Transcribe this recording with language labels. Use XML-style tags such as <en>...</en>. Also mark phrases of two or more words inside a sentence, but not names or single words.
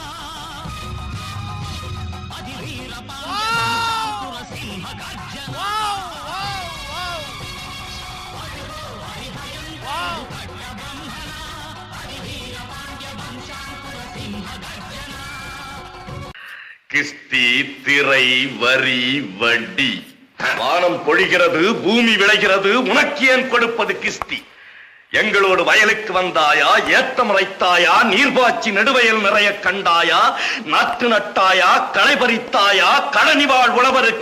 <te>అది వీర పాండ్య సింహ గర్జన అడుగో హరిభయంకరుడు కట్ట బ్రహ్మణ అది వీర పాండ్య వంశాంకుర సింహ గర్జన</te> <ta>கிஸ்தி திரை வரி வட்டி வானம் பொழிகிறது பூமி விளைகிறது உனக்கு ஏன் கொடுப்பது கிஸ்தி எங்களோடு வயலுக்கு வந்தாயா ஏத்தம் இறைத்தாயா நீர்பாய்ச்சி நெடுவயல் நிறைய கண்டாயா நாற்று நட்டாயா களை பறித்தாயா கடனிவாழ் உழவருக்கு</ta>